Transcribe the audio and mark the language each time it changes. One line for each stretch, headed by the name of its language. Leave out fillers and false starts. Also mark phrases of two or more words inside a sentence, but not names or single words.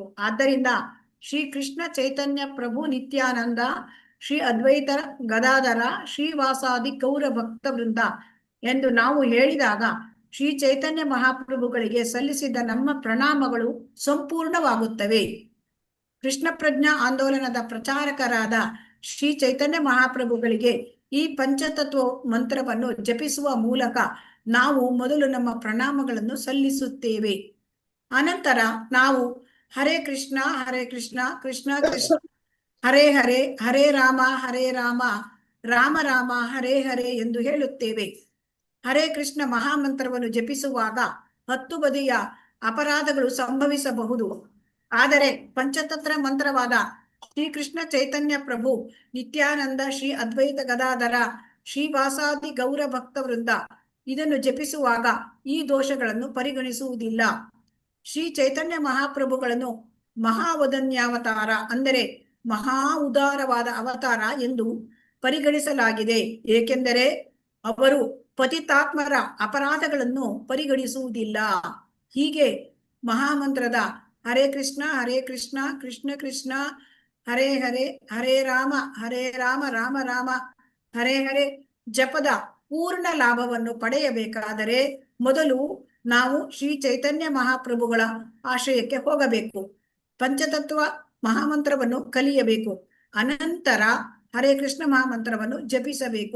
Kannada: ಆದ್ದರಿಂದ
Sanskrit: ಶ್ರೀ ಕೃಷ್ಣ ಚೈತನ್ಯ ಪ್ರಭು ನಿತ್ಯಾನಂದ, ಶ್ರೀ ಅದ್ವೈತ ಗದಾಧರ, ಶ್ರೀವಾಸಾದಿ ಗೌರ ಭಕ್ತ ವೃಂದ
Kannada: ಎಂದು ನಾವು ಹೇಳಿದಾಗ ಶ್ರೀ ಚೈತನ್ಯ ಮಹಾಪ್ರಭುಗಳಿಗೆ ಸಲ್ಲಿಸಿದ ನಮ್ಮ ಪ್ರಣಾಮಗಳು ಸಂಪೂರ್ಣವಾಗುತ್ತವೆ. ಕೃಷ್ಣ ಪ್ರಜ್ಞಾ ಆಂದೋಲನದ ಪ್ರಚಾರಕರಾದ ಶ್ರೀ ಚೈತನ್ಯ ಮಹಾಪ್ರಭುಗಳಿಗೆ ಈ ಪಂಚತತ್ವ ಮಂತ್ರವನ್ನು ಜಪಿಸುವ ಮೂಲಕ ನಾವು ಮೊದಲು ನಮ್ಮ ಪ್ರಣಾಮಗಳನ್ನು ಸಲ್ಲಿಸುತ್ತೇವೆ. ಅನಂತರ ನಾವು
Sanskrit: ಹರೇ ಕೃಷ್ಣ ಕೃಷ್ಣ ಕೃಷ್ಣ ಹರೇ ಹರೇ, ಹರೇ ರಾಮ ರಾಮ ರಾಮ ಹರೇ ಹರೇ
Kannada: ಎಂದು ಹೇಳುತ್ತೇವೆ. ಹರೇ ಕೃಷ್ಣ ಮಹಾಮಂತ್ರವನ್ನು ಜಪಿಸುವಾಗ 10 ಬಗೆಯ ಅಪರಾಧಗಳು ಸಂಭವಿಸಬಹುದು. ಆದರೆ ಪಂಚತಂತ್ರ ಮಂತ್ರವಾದ
Sanskrit: ಶ್ರೀ ಕೃಷ್ಣ ಚೈತನ್ಯ ಪ್ರಭು ನಿತ್ಯಾನಂದ, ಶ್ರೀ ಅದ್ವೈತ ಗದಾಧರ, ಶ್ರೀವಾಸಾದಿ ಗೌರ ಭಕ್ತ ವೃಂದ
Kannada: ಇದನ್ನು ಜಪಿಸುವಾಗ ಈ ದೋಷಗಳನ್ನು ಪರಿಗಣಿಸುವುದಿಲ್ಲ. ಶ್ರೀ ಚೈತನ್ಯ ಮಹಾಪ್ರಭುಗಳನ್ನು ಮಹಾವದನ್ಯಾವತಾರ ಅಂದರೆ ಮಹಾ ಉದಾರವಾದ ಅವತಾರ ಎಂದು ಪರಿಗಣಿಸಲಾಗಿದೆ. ಏಕೆಂದರೆ ಅವರು ಪತಿತಾತ್ಮರ ಅಪರಾಧಗಳನ್ನು ಪರಿಗಣಿಸುವುದಿಲ್ಲ. ಹೀಗೆ ಮಹಾಮಂತ್ರದ
Sanskrit: ಹರೇ ಕೃಷ್ಣ ಕೃಷ್ಣ ಕೃಷ್ಣ ಹರೇ ಹರೇ, ಹರೇ ರಾಮ ರಾಮ ರಾಮ ಹರೇ ಹರೇ
Kannada: ಜಪದ ಪೂರ್ಣ ಲಾಭವನ್ನು ಪಡೆಯಬೇಕಾದರೆ ಮೊದಲು ನಾವು ಶ್ರೀ ಚೈತನ್ಯ ಮಹಾಪ್ರಭುಗಳ ಆಶ್ರಯಕ್ಕೆ ಹೋಗಬೇಕು. ಪಂಚತತ್ವ ಮಹಾಮಂತ್ರವನ್ನು ಕಲಿಯಬೇಕು. ಅನಂತರ ಹರೇ ಕೃಷ್ಣ ಮಹಾಮಂತ್ರವನ್ನು ಜಪಿಸಬೇಕು.